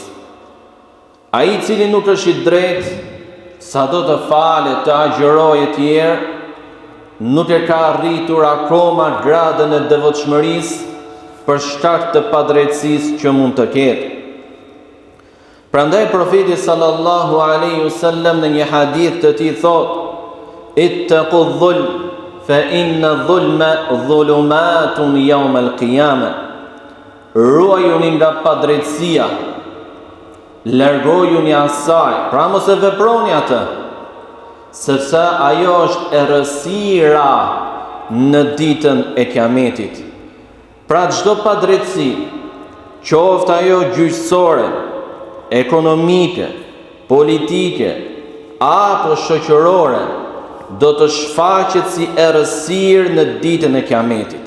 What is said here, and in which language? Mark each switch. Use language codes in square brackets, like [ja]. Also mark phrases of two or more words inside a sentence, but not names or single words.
[sq] Ai i cili nuk është i drejtë, sado të falet, të agjërojë e tjerë, nuk e ka arritur akoma gradën e devotshmërisë për shkak të padrejtësisë që mund të ketë. Prandaj profeti [ar] صلى الله عليه وسلم [sq] në një hadith të tij thotë: [ar] "اتقوا الظلم، فإن الظلم ظلمات يوم القيامة." [sq] Ruajuni nga padrejtësia, largojuni asaj, pra mos e veproni atë, sepse ajo është errësira në ditën e Kiametit. Pra çdo padrejtësi, qoftë ajo gjyqësore, ekonomike, politike apo shoqërore, do të shfaqet si errësirë në ditën e Kiametit.